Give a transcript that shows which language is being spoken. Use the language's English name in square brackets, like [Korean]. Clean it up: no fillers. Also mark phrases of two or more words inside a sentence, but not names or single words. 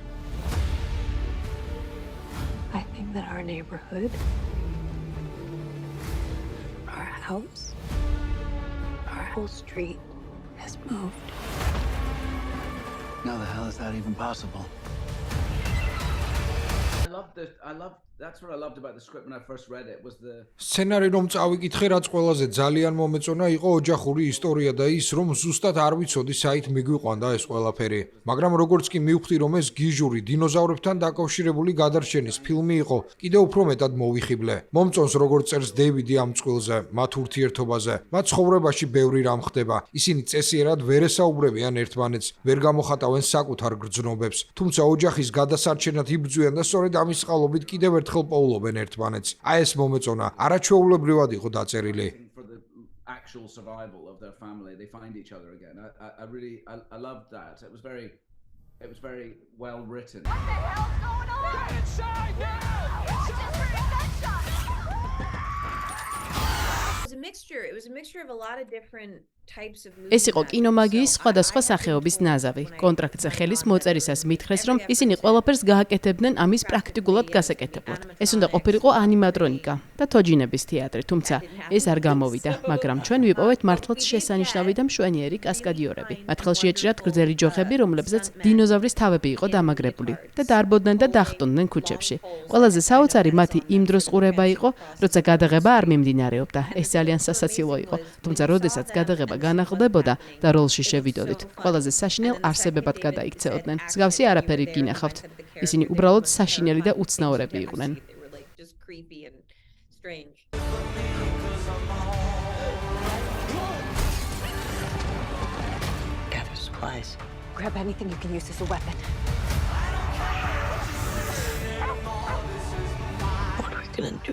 [English] I think that our neighborhood, our house, our whole street has moved. How the hell is that even possible? That's what I loved about the script when I first read it was the [Georgian] სცენარი რომ წავიკითხე, რაც ყველაზე ძალიან მომეწონა იყო ოჯახური ისტორია და ის რომ ზუსტად არ ვიცოდი საით მიგვიყვანდა ეს ყველაფერი. მაგრამ როგორც კი მივხვდი რომ ეს გიჟური დინოზავრებთან დაკავშირებული გადარჩენის ფილმი იყო, კიდევ უფრო მეტად მოვიხიბლე. მომწონს როგორც წერს დეივიდი ამ წყვილზე, მათ ურთიერთობაზე, მათ ცხოვრებაში ბევრი რამ ხდება. ისინი წესიერად ვერ ესაუბრებიან ერთმანეთს, ვერ გამოხატავენ საკუთარ გრძნობებს, თუმცა ოჯახის გადასარჩენად იბრძვიან და სწორედ ამის წყალობით კიდევ ერთხელ პოულობენ ერთმანეთს. აი ეს მომეწონა, არაჩვეულებრივად იყო დაწერილი. [English] for the actual survival of their family. They find each other again. I loved that. It was very well written. What the hell's going on? Get inside now! I just heard a gunshot! It was a mixture of a lot of different types of [Georgian] ეს იყო კინომაგიის სხვადასხვა სახეობის ნაზავი. კონტრაქტზე ხელის მოწერისას მითხრეს, რომ ისინი ყველაფერს გააკეთებდნენ ამის პრაქტიკულად გასაკეთებლად. ეს უნდა ყოფილიყო ანიმატრონიკა და თოჯინების თეატრი, თუმცა ეს არ გამოვიდა, მაგრამ ჩვენ ვიპოვეთ მართლაც შესანიშნავი და მშვენიერი კასკადიორები. მათ ხელში ეჭრათ გრძელი ჯოხები, რომლებზეც დინოზავრის თავები იყო დამაგრებული და დარბოდნენ და დახტუნდნენ ქუჩებში. ყველაზე საოცარი მათი იმ დროს ყურება იყო, როცა გადაღება არ მიმდინარეობდა. ეს ძალიან სასაცილო იყო, თუმცა როდესაც გადაღება განახლდებოდა და როლში შევიდოდით. ყველაზე საშინელ არსებებად გადაიქცეოდნენ. მსგავსი არაფერი გინახავთ. ისინი უბრალოდ საშინელი და უცნაურები იყვნენ. [English] Gather supplies. Grab anything you can use as a weapon. What are we gonna do?